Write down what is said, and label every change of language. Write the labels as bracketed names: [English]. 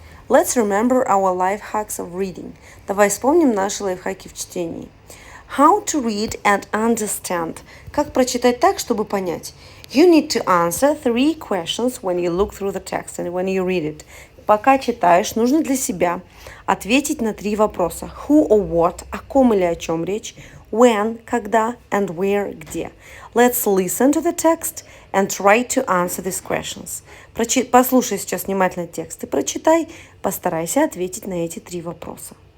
[English] Let's remember our life hacks of reading. [Russian] Давай вспомним наши лайфхаки в чтении. [English] How to read and understand. [Russian] Как прочитать так, чтобы понять. [English] You need to answer 3 questions when you look through the text and when you read it. [Russian] Пока читаешь, нужно для себя ответить на 3 вопроса. [English] Who or what, [Russian] о ком или о чем речь, [English] when, [Russian] когда, [English] and where, [Russian] где. [English] Let's listen to the text and try to answer these questions. [Russian] Послушай сейчас внимательно текст и прочитай, постарайся ответить на эти 3 вопроса.